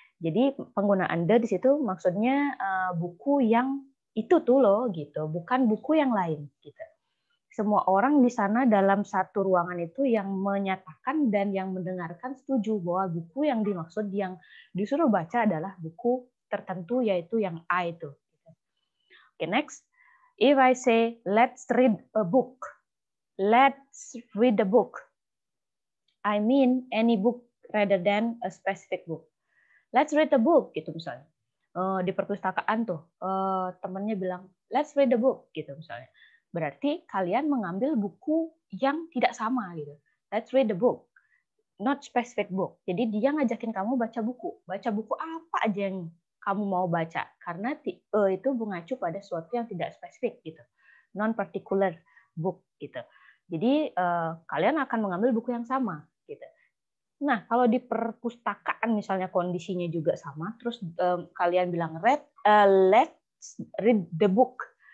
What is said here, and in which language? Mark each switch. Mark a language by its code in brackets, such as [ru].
[id] Jadi penggunaan the di situ maksudnya buku yang itu tuh loh, gitu. Bukan buku yang lain, gitu. Semua orang di sana dalam satu ruangan itu yang menyatakan dan yang mendengarkan setuju bahwa buku yang dimaksud yang disuruh baca adalah buku tertentu, yaitu yang A itu. [en] Okay, next. If I say let's read a book, let's read a book, I mean any book rather than a specific book. Let's read a book, [id] gitu misalnya. Di perpustakaan tuh temennya bilang [en] let's read a book, [id] gitu misalnya. Berarti kalian mengambil buku yang tidak sama gitu. [en] Let's read the book, not specific book. [id] Jadi dia ngajakin kamu baca buku. Baca buku apa aja yang kamu mau baca. Karena itu mengacu pada sesuatu yang tidak spesifik gitu. [en] Non-particular book [id] gitu. Jadi kalian akan mengambil buku yang sama gitu. Nah, kalau di perpustakaan misalnya kondisinya juga sama, terus kalian bilang [en] let's read the book.